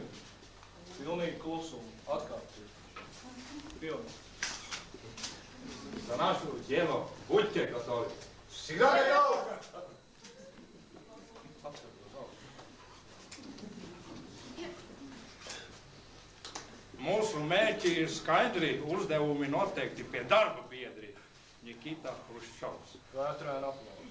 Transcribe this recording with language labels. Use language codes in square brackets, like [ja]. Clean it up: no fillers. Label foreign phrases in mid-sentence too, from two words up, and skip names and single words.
[lv] Pilnīgi klusumu. Atkāpties. Pilnīgi. [ru] За нашу дело будьте готовы. Всегда готов! [lv] Mūsu mērķi ir skaidri, uzdevumi noteikti pie darba biedri Nikita Hruščovs. Vētrēn aplausi.